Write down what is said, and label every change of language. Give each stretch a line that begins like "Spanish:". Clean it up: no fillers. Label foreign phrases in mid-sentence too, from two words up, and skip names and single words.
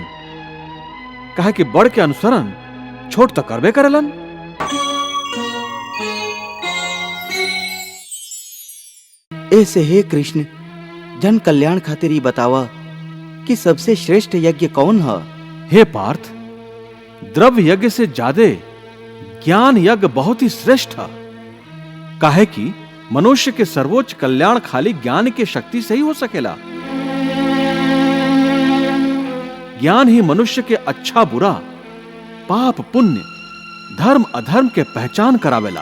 Bhojpuri: काहे कि बड़ के अनुसरण छोट तो करबे करेलन। ऐसे हे कृष्ण, जन कल्याण खातिर ही बतावा कि सबसे श्रेष्ठ यज्ञ कौन है। हे पार्थ, द्रव्य यज्ञ से ज्यादा ज्ञान यज्ञ बहुत ही श्रेष्ठ है। काहे कि मनुष्य के सर्वोच्च कल्याण खाली ज्ञान की शक्ति से ही हो सकेला। ज्ञान ही मनुष्य के अच्छा बुरा, पाप पुण्य, धर्म अधर्म के पहचान करावेला।